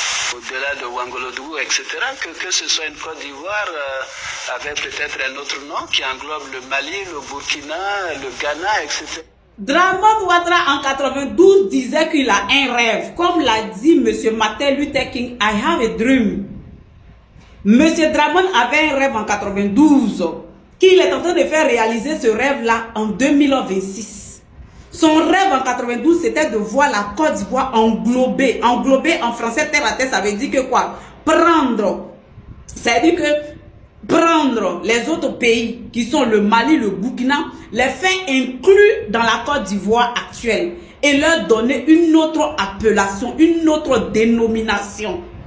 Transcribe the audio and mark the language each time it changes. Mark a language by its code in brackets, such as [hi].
[fr] Au-delà de Wangolodougou, etc. Que ce soit une Côte d'Ivoire avec peut-être un autre nom qui englobe le Mali, le Burkina, le Ghana, etc. Dramane Ouattara en 92 disait qu'il a un rêve. Comme l'a dit M. [en] Martin Luther King, I have a dream. [fr] M. Dramane avait un rêve en 92 qu'il est en train de faire réaliser ce rêve-là en 2026. Son rêve en 92, c'était de voir la Côte d'Ivoire englobée. Englobée en français, terre à terre, ça veut dire que quoi? Prendre. Ça veut dire que prendre les autres pays qui sont le Mali, le Burkina, les faire inclus dans la Côte d'Ivoire actuelle et leur donner une autre appellation, une autre dénomination.